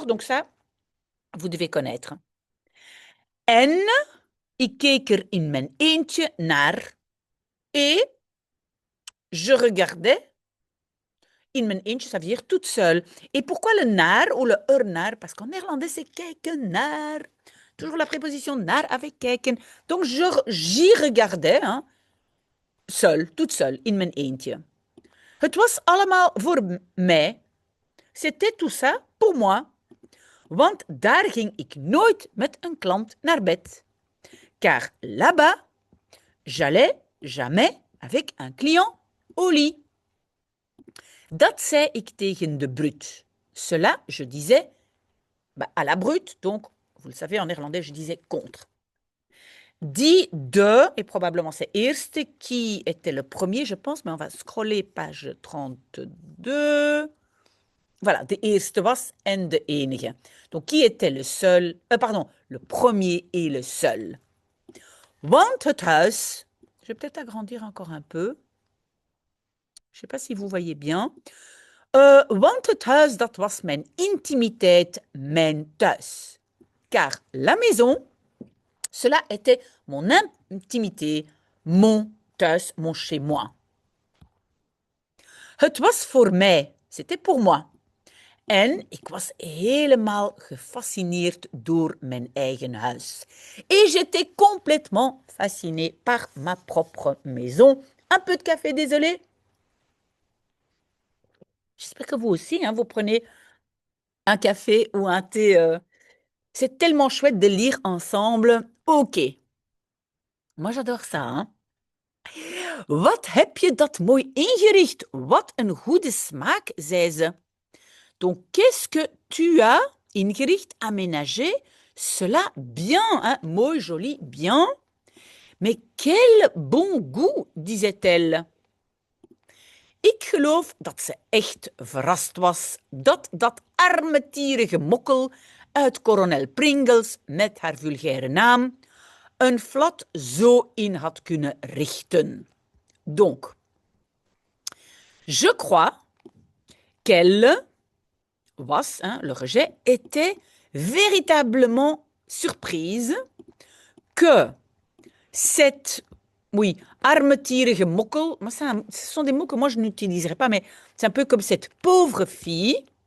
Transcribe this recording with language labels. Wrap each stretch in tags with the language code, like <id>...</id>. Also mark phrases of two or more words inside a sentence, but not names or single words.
<fr>Donc ça, vous devez connaître.</fr> <nl>En ik keek er in mijn eentje naar.</nl> <fr>Et je regardais</fr> <nl>in mijn eentje,</nl> <fr>ça veut dire toute seule. Et pourquoi le naar ou le naar? Parce qu'en néerlandais, c'est</fr> <nl>kijken naar.</nl> <fr>Toujours la préposition naar avec kijken. Donc, j'y regardais, hein, seule, toute seule,</fr> <nl>in mijn eentje. Het was allemaal voor mij.</nl> <fr>C'était tout ça pour moi.</fr> <nl>Want daar ging ik nooit met een klant naar bed.</nl> <fr>Car là-bas, j'allais jamais avec un client au lit.</fr> <nl>Dat zei ik tegen de brute.</nl> <fr>Cela, je disais à la brute, donc, vous le savez, en néerlandais, je disais contre.</fr> <nl>Die de,</nl> <fr>et probablement c'est eerste, qui était le premier, je pense, mais on va scroller page 32. Voilà,</fr> <nl>de eerste was en de enige.</nl> <fr>Donc, qui était le seul, le premier et le seul.</fr> <nl>Want het huis,</nl> <fr>je vais peut-être agrandir encore un peu. Je ne sais pas si vous voyez bien.</fr> <nl>Want het huis, dat was mijn intimiteit, mijn thuis.</nl> <fr>Car la maison, cela était mon intimité, mon thuis, mon chez moi.</fr> <nl>Het was voor mij,</nl> <fr>c'était pour moi.</fr> <nl>En ik was helemaal gefascineerd door mijn eigen huis.</nl> <fr>Et j'étais complètement fascinée par ma propre maison. Un peu de café, désolé. J'espère que vous aussi, hein, vous prenez un café ou un thé. C'est tellement chouette de lire ensemble. Ok. Moi, j'adore ça. Hein?</fr> <nl>Wat heb je dat mooi ingericht? Wat een goede smaak, zei ze.</nl> <fr>Donc, qu'est-ce que tu as ingericht, aménagé? Cela bien, hein? Mooi, joli, bien. Mais quel bon goût, disait-elle.</fr> <nl>Ik geloof dat ze echt verrast was dat armetierige mokkel uit Kolonel Pringles met haar vulgaire naam een flat zo in had kunnen richten.</nl> <fr>Donc, je crois qu'elle was, hein, le rejet, était véritablement surprise que cette, oui,</fr> <nl>armetierige mokkel,</nl> <fr>mais ça, ce sont des mots que moi je n'utiliserai pas, mais c'est un peu comme cette pauvre fille</fr>